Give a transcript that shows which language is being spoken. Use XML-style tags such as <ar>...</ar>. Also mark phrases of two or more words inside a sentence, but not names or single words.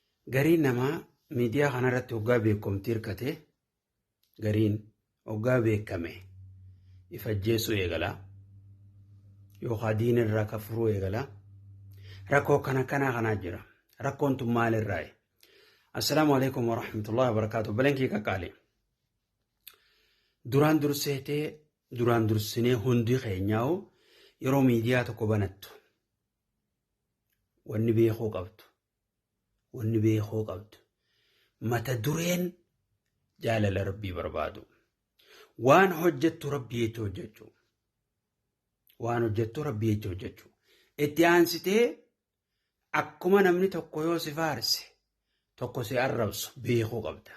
<om>Gariin namaa miidiyaa kanarratti hoggaa beekumtii hirkate gariin hoggaa beekame ifajjeessuu eegala yookaan diinirraa kafuruu eegala. Rakkoo kanaa jira. Rakkoon tun maalirraayi?</om> <ar>السلام عليكم ورحمة الله وبركاته.</ar> <om>Balankii qaqqaali. Duraan dursinee hundi keenyaa'u yeroo miidiyaa tokko banattu wanni beekuu qabdu mata dureen jaalala rabbii barbaadu waan hojjettu rabbii jecha hojjechuu itti aansitee akkuma namni tokko yoo si faarse tokko si arrabsu beekuu qabda.</om>